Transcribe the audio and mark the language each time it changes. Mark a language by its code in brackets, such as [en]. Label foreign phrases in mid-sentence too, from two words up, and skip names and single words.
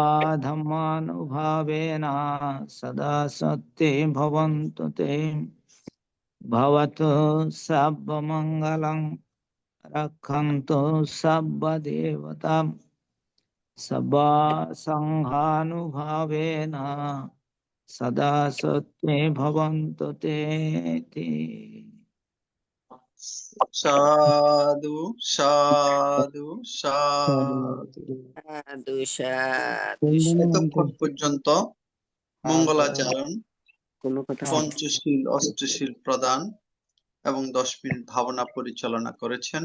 [pi] धर्मानुभावेन सदा सत्त्वे भवन्तु ते भवतु सर्वमङ्गलं रक्षन्तु सर्वदेवतां सदा सङ्घानुभावेन सदा सत्त्वे भवन्तु ते इति। সাধু সাধু সাধু। সাধু সাধু [bn] এতক্ষণ পর্যন্ত মঙ্গলাচরণ, কোনো কথা পঞ্চশীল অষ্টশীল প্রদান এবং 10 মিনিট ভাবনা পরিচালনা করেছেন।